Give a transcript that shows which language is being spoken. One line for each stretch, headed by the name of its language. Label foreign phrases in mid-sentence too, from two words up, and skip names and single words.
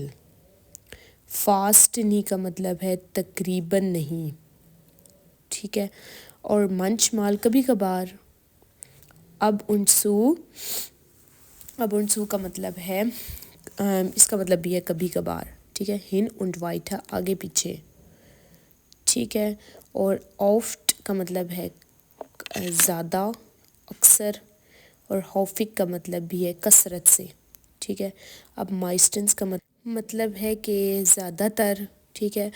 German: fast nie
Urdu: کا مطلب ہے تقریباً نہیں, ٹھیک ہے. اور منچ مال کبھی کبھار. اب انسو کا مطلب ہے اس کا مطلب بھی ہے کبھی کبھار, ٹھیک ہے.
German: hin und weiter
Urdu: آگے پیچھے, ٹھیک ہے. اور آفٹ کا مطلب ہے زیادہ, اکثر, اور ہوفک کا مطلب بھی ہے کثرت سے, ٹھیک ہے. اب مائسٹنس کا مطلب ہے کہ زیادہ تر, ٹھیک ہے.